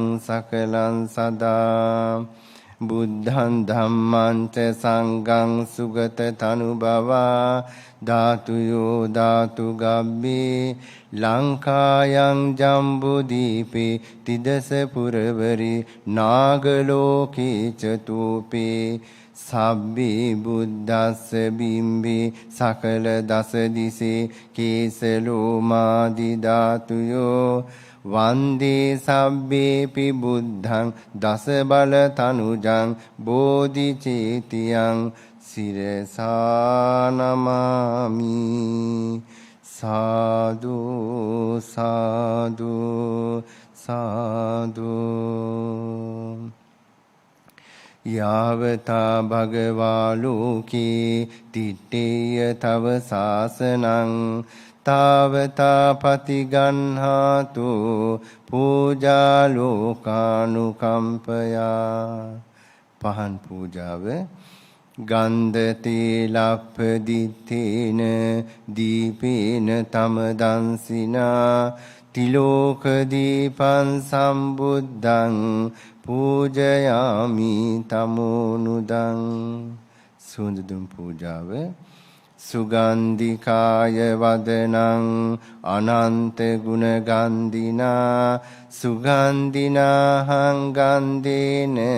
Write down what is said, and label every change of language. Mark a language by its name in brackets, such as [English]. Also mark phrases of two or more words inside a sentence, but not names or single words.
[Pali] සකලං සදා බුද්ධං ධම්මං ච සංඝං සුගත තනුභවා ධාතුයෝ ධාතු ගබ්බේ ලංකායන් ජම්බුදීපේ තිදස පුරවරි නාගලෝකේ චතූපේ සබ්බේ බුද්දස්ස බිම්බේ සකල දස දිසේ කේසලෝමාදි ධාතුයෝ වන්දේ සබ්බේපි බුද්ධං දස බල තනුජං බෝධි චේතියං සිරසා නමාමි සාදු සාදු සාදු යාවතා භගවා ලෝකේ තිත්තේය තව සාසනං තාවතා පතිගන්හාතු පූජා ලෝකානුකම්පයා [Sinhala] පහන් පූජාව [Pali] ගන්ධ තේලප්පදිත්තේන දීපේන තම දන්සිනා තිලෝක දීපං සම්බුද්ධං පූජයාමි තමෝනුදං [Sinhala] සුන්දදුම් පූජාව [Pali] සුගන්ධිකාය වදනං අනන්ත ගුණ ගන්ධිනා සුගන්ධිනාහං ගන්ධේන